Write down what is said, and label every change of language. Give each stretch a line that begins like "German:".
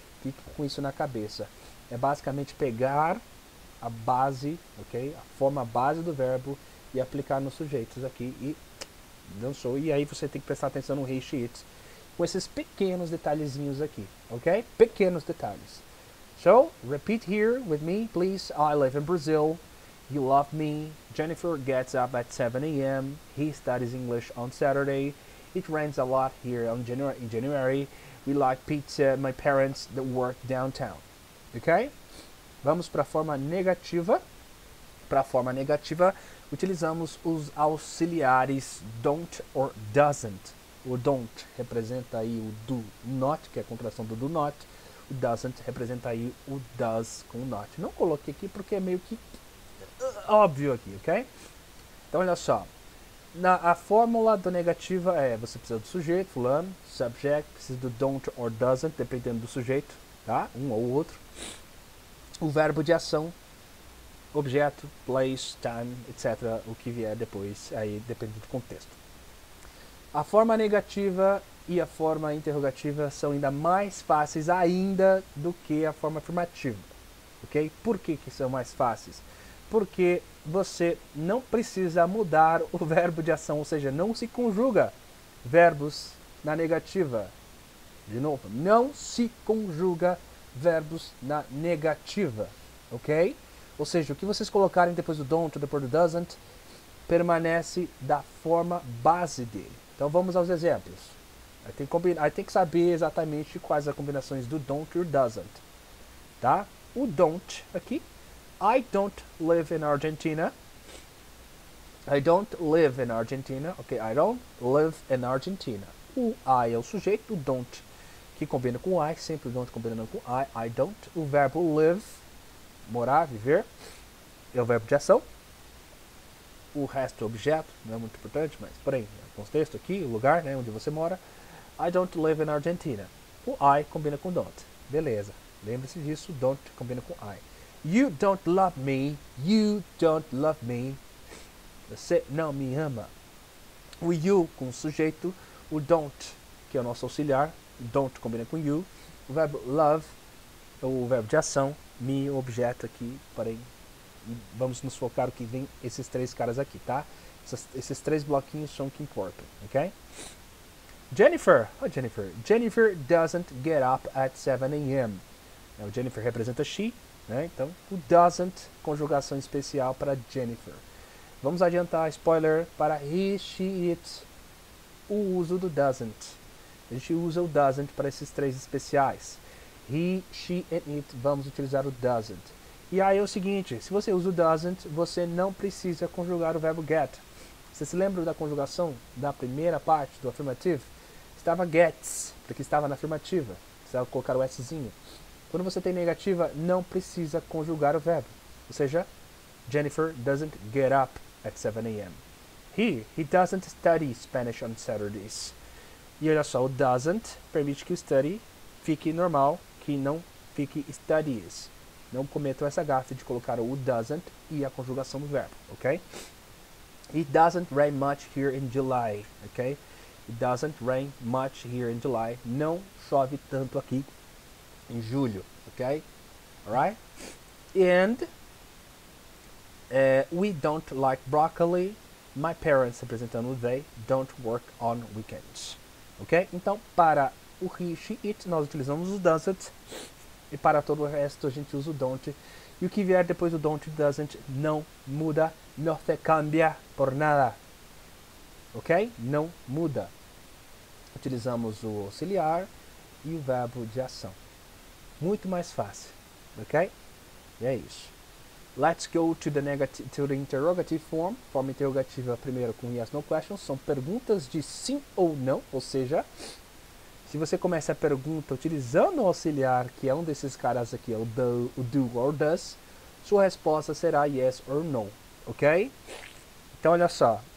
Portuguese: Fique com isso na cabeça. É basicamente pegar a base, ok? A forma base do verbo e aplicar nos sujeitos aqui e dançou. E aí você tem que prestar atenção no he, she, it, com esses pequenos detalhezinhos aqui, ok? Pequenos detalhes.
English: So, repeat here with me, please. I live in Brazil. You love me. Jennifer gets up at 7 a.m. He studies English on Saturday. It rains a lot here in January. We like pizza. My parents that work downtown.
Portuguese: Ok? Vamos para a forma negativa. Para a forma negativa, utilizamos os auxiliares don't or doesn't. O don't representa aí o do not, que é a contração do not. O doesn't representa aí o does com o not. Não coloquei aqui porque é meio que óbvio aqui, ok? Então olha só. A fórmula do negativa é, você precisa do sujeito, fulano, subject, precisa do don't or doesn't, dependendo do sujeito, tá? Um ou outro. O verbo de ação, objeto, place, time, etc. O que vier depois, aí depende do contexto. A forma negativa e a forma interrogativa são ainda mais fáceis ainda do que a forma afirmativa, ok? Por que são mais fáceis? Porque você não precisa mudar o verbo de ação, ou seja, não se conjuga verbos na negativa. De novo, não se conjuga verbos na negativa, ok? Ou seja, o que vocês colocarem depois do don't ou depois do doesn't permanece da forma base dele. Então vamos aos exemplos. Aí tem que saber exatamente quais as combinações do don't e do doesn't, tá? O don't aqui,
English: I don't live in Argentina. I don't live in Argentina. Ok, I don't live in Argentina.
Portuguese: O I é o sujeito, o don't que combina com I, sempre o don't combinando com I don't. O verbo live, morar, viver, é o verbo de ação. O resto é objeto, não é muito importante, mas porém, o contexto aqui, o lugar, né, onde você mora.
English: I don't live in Argentina.
Portuguese: O I combina com don't. Beleza, lembre-se disso, don't combina com I.
English: You don't love me. You don't love me.
Portuguese: Você não me ama. O you com o sujeito. O don't, que é o nosso auxiliar. Don't combina com you. O verbo love, o verbo de ação. Me, o objeto aqui. Porém, vamos nos focar o que vem esses três caras aqui, tá? Esses três bloquinhos são o que importam, ok?
English: Jennifer. Oh, Jennifer. Jennifer doesn't get up at 7 a.m. Now,
Portuguese: Jennifer representa she. Né? Então, o doesn't, conjugação especial para Jennifer. Vamos adiantar, spoiler, para he, she, it, o uso do doesn't. A gente usa o doesn't para esses três especiais. He, she and it, vamos utilizar o doesn't. E aí é o seguinte, se você usa o doesn't, você não precisa conjugar o verbo get. Você se lembra da conjugação da primeira parte do afirmativo? Estava gets, porque estava na afirmativa. Precisava colocar o Szinho. Quando você tem negativa, não precisa conjugar o verbo. Ou seja,
English: Jennifer doesn't get up at 7 a.m. He doesn't study Spanish on Saturdays.
Portuguese: E olha só, o doesn't permite que o study fique normal, que não fique studies. Não cometam essa gafe de colocar o doesn't e a conjugação do verbo, ok?
English: It doesn't rain much here in July, ok? It doesn't rain much here in July.
Portuguese: Não chove tanto aqui em julho, ok?
English: Alright? And we don't like broccoli. My parents,
Portuguese: representando o they,
English: don't work on weekends. Ok?
Portuguese: Então, para o he, she, it, nós utilizamos o doesn't. E para todo o resto, a gente usa o don't. E o que vier depois do don't e doesn't não muda, não se cambia por nada. Ok? Não muda. Utilizamos o auxiliar e o verbo de ação. Muito mais fácil, ok? E é isso.
English: Let's go to the interrogative form.
Portuguese: Forma interrogativa primeiro com yes, no questions. São perguntas de sim ou não. Ou seja, se você começa a pergunta utilizando o auxiliar, que é um desses caras aqui, é o do or does, sua resposta será yes or no, ok? Então, olha só.